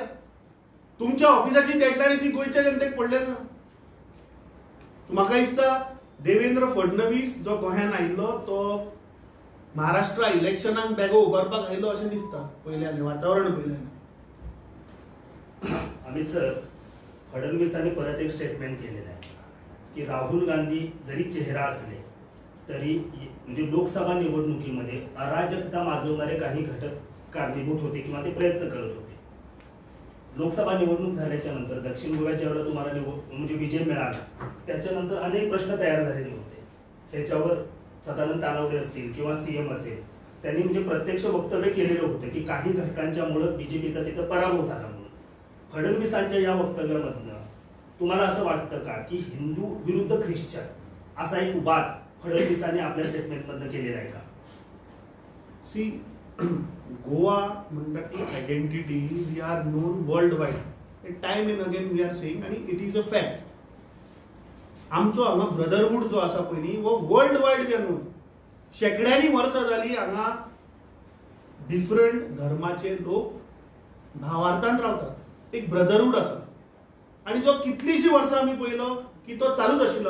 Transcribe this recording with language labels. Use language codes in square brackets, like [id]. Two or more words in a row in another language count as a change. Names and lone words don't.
[kok] तुमच्या ऑफिसाची डेडलाईनची गोयच्या जनतेक पडले ना. म्हाका दिसता देवेंद्र फडणवीस जो गोंयांत आयिल्लो तो महाराष्ट्र इलेक्शनाक बेगो उबारपाक आयिल्लो अशें दिसता पयल्यान वातावरण पयल्यान. [mr] अमित सर, फडणवीसांनी परत एक स्टेटमेंट केलेलं आहे की राहुल गांधी जरी चेहरा असले तरी म्हणजे लोकसभा निवडणुकीमध्ये अराजकता माजवणारे काही घटक कारणीभूत होते किंवा ते प्रयत्न करत होते. लोकसभा निवडणूक झाल्याच्या नंतर दक्षिण गोव्याच्या वेळेला तुम्हाला म्हणजे विजय मिळाला, त्याच्यानंतर अनेक प्रश्न तयार झालेले होते. त्याच्यावर सदानंद तानावडे असतील किंवा सीएम असेल, त्यांनी म्हणजे प्रत्यक्ष वक्तव्य केलेलं होतं की काही घटकांच्यामुळे बीजेपीचा तिथं पराभव झाला म्हणून. फडणवीसांच्या या वक्तव्यामधनं तुम्हाला असं वाटतं का की हिंदू विरुद्ध ख्रिश्चन असा एक वाद फडणवीसांनी आपल्या स्टेटमेंटमधनं केलेला आहे का? [kok] सी, गोवा म्हणटा ती [en] identity we are known world wide. time and again we are saying आणि it is a fact. [kok] आमचो हांगा ब्रदरहूड जो आसा पळय न्ही वो [en] world wide we are known. [kok] शेकड्यांनी वर्सां जाली हांगा डिफरंट धर्माचे लोक भावार्थान रावतात. एक ब्रदरहूड आसा आणि जो कितलीशी वर्सां आमी पळयलो की तो चालूच आशिल्लो.